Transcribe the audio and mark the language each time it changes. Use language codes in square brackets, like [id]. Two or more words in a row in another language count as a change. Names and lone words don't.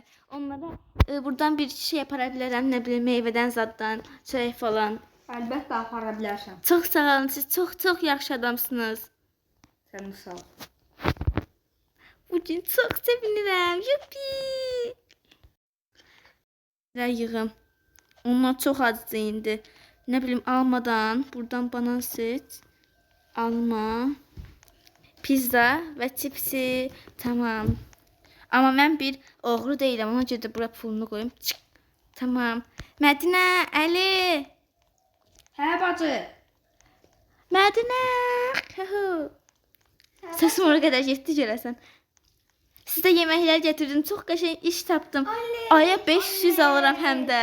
[az] Onlara buradan bir şey apara bilərəm, nə bilim meyvədən zaddan, çörək falan. Əlbəttə apara bilərsən. Çox sağ olun. Siz çox yaxşı adamsınız. Sən sağ ol. Bugün çox sevinirəm. Yuppi. Yığım. Onlar çox acdı indi. [tr] Ne bileyim, almadan buradan banan seç. Alma. Pizza ve çipsi. Tamam. Ama ben bir oğru değilim. [az] Ona görə də bura pulunu koyayım. [tr] Çık. Tamam. Mədinə, Əli. [az] Hə bacı. Mədinə. Hıhı. Səsim oraya qədər getdi görəsən. Sizə yeməklər getirdim. Çox qəşəng iş tapdım. Aya 500 alıram həm də.